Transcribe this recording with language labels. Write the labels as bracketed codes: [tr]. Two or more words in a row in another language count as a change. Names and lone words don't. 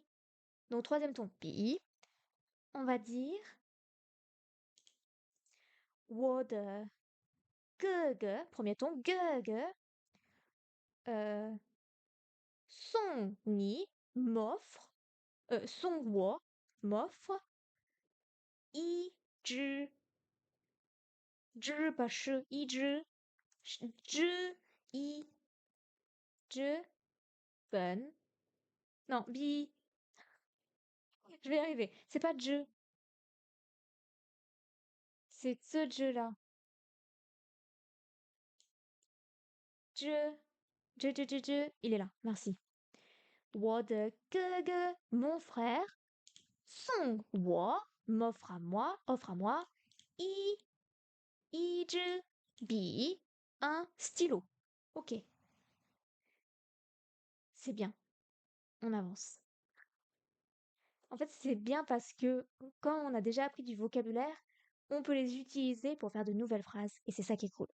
[fr] Donc, troisième ton, bi. On va dire [zh] 我的哥. [fr] Premier ton, ge. Euh, Son ni m'offre. Son wo m'offre. [zh] 一支. [fr] Zhi pas shi. [zh] 一支. Zhi. I. Zhi. [fr] Ben. Non, bi. Je vais y arriver. C'est pas zhi. C'est ce zhi-là. [zh] Zhi. 支，支，支，支. [fr] Il est là. Merci. [zh] 我的哥哥, [fr] mon frère, [zh] 送我, [fr] m'offre à moi, offre à moi, [zh] 一支笔, [fr] un stylo. Ok, c'est bien, on avance. En fait, c'est bien parce que quand on a déjà appris du vocabulaire, on peut les utiliser pour faire de nouvelles phrases, et c'est ça qui est cool.